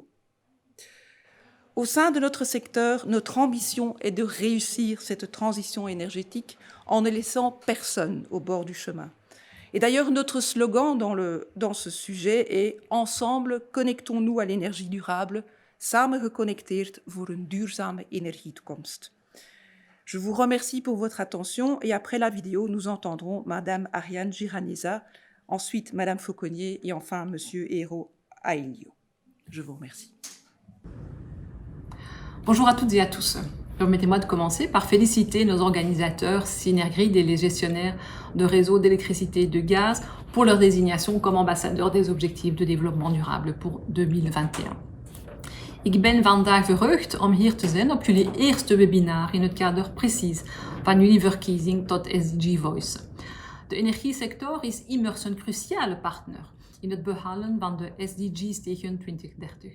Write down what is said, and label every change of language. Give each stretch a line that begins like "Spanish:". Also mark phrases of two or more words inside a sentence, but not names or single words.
French: Au sein de notre secteur, notre ambition est de réussir cette transition énergétique en ne laissant personne au bord du chemin. Et d'ailleurs, notre slogan dans ce sujet est « Ensemble, connectons-nous à l'énergie durable,
Dutch: samen geconnecteerd voor een duurzame energietoekomst ».
French: Je vous remercie pour votre attention et après la vidéo, nous entendrons Madame Ariane Giraneza, ensuite Madame Fauconnier et enfin Monsieur Eero Ailio. Je vous remercie. Bonjour à toutes et à tous. Permettez-moi de commencer par féliciter nos organisateurs Synergrid et les gestionnaires de réseaux d'électricité et de gaz pour leur désignation comme ambassadeurs des objectifs de développement durable pour 2021.
Dutch: Ik ben vandaag verheugd om hier te zijn op jullie eerste webinar in het kader precies van jullie verkiezing tot SDG Voice. De energiesector is immers een cruciale partner in het behalen van de SDG's tegen 2030.